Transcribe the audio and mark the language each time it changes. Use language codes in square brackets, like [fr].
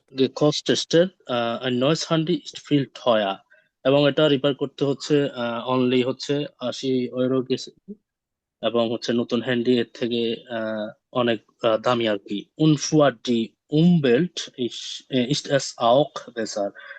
[de] gekostet, ein neues Handy ist viel teuer। [bn] এবং এটা repair করতে হচ্ছে অনলি হচ্ছে 80 ইউরো গেছে। এবং হচ্ছে নতুন হ্যান্ডি এর থেকে অনেক দামি আর কি। [de] Und für die Umwelt ist es auch besser।